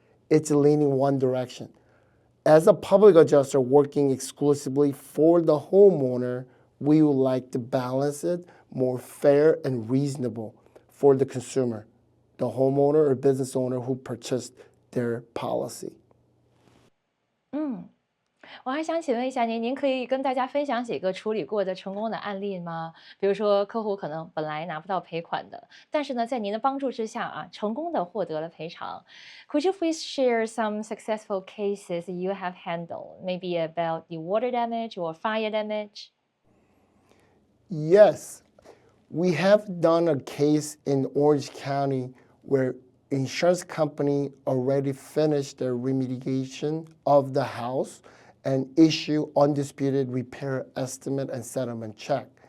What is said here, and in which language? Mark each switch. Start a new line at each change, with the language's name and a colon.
English: It's leaning one direction. As a public adjuster working exclusively for the homeowner, we would like to balance it more fair and reasonable for the consumer, the homeowner or business owner who purchased their policy.
Chinese: 我还想请问一下您，您可以跟大家分享几个处理过的成功的案例吗？比如说客户可能本来拿不到赔款的，但是呢，在您的帮助之下啊，成功的获得了赔偿。
English: Could you please share some successful cases you have handled, maybe about the water damage or fire damage? Yes, we have done a case in Orange County where insurance company already finished their remediation of the house and issue undisputed repair estimate and settlement check.